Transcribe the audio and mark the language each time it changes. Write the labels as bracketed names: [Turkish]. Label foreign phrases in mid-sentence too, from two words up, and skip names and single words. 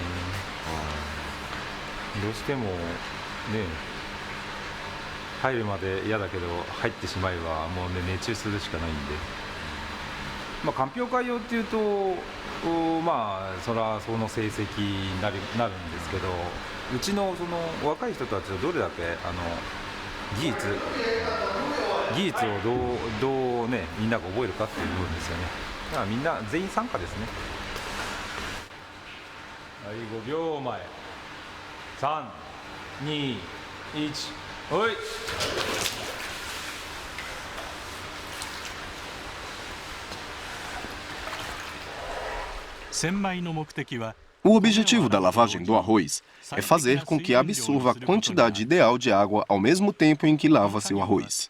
[Japanese] どうしてもね、入るまで嫌だけど入ってしまえばもうね熱中するしかないんで、まあ、かんぴょう会用っていうとまあそれはその成績になるんですけど、うちのその若い人たちはどれだけ技術をどうねみんなが覚えるかっていう部分ですよね。だからみんな全員参加ですね。はい、5秒前、3、2、1。 おい。 [Portuguese] O objetivo da lavagem do arroz é fazer com que absorva a quantidade ideal de água ao mesmo tempo em que lava seu arroz.